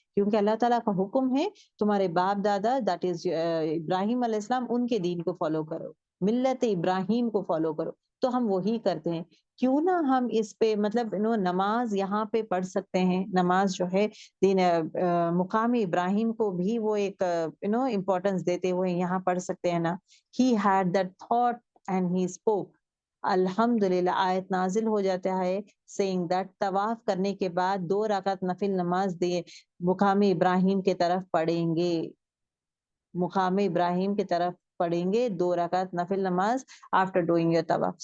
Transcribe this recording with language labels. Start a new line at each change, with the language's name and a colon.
Urdu: کیونکہ اللہ تعالیٰ کا حکم ہے تمہارے باپ دادا
English: that is
Urdu: ابراہیم علیہ السلام، ان کے دین کو فالو کرو، ملت ابراہیم کو فالو کرو. تو ہم وہی کرتے ہیں. کیوں نہ ہم اس پہ مطلب نماز یہاں پہ پڑھ سکتے ہیں. نماز جو ہے دین مقام ابراہیم کو بھی وہ ایک امپورٹنس دیتے ہوئے یہاں پڑھ سکتے ہیں نا.
English: He had that thought and he spoke.
Urdu: الحمدللہ آیت نازل ہو جاتا ہے
English: saying that
Urdu: طواف کرنے کے بعد 2 رکعت نفل نماز دے مقام ابراہیم کے طرف پڑھیں گے، مقام ابراہیم کی طرف پڑھیں گے 2 رکعت نفل نماز
English: after doing your
Urdu: طواف.